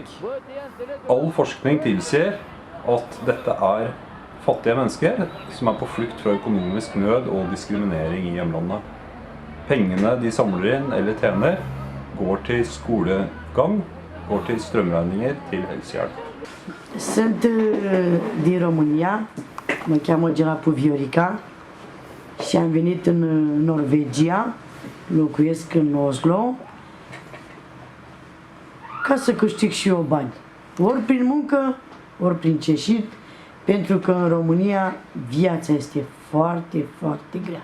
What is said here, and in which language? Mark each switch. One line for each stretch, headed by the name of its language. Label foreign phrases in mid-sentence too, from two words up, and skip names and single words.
Norwegian: All forskning tilsier at dette er fattige mennesker som er på flukt fra økonomisk nød og diskriminering i hjemlandet. Pengene de samler inn eller tjener, går til skolegang, går til strømregninger, til helsehjelp.
Romanian: Sunt din România, mă cheamă Viorica și am venit în Norvegia, locuiesc în Oslo, ca să câștig și eu bani. Ori prin muncă, ori prin ceșit, pentru că în România viața este foarte, foarte grea.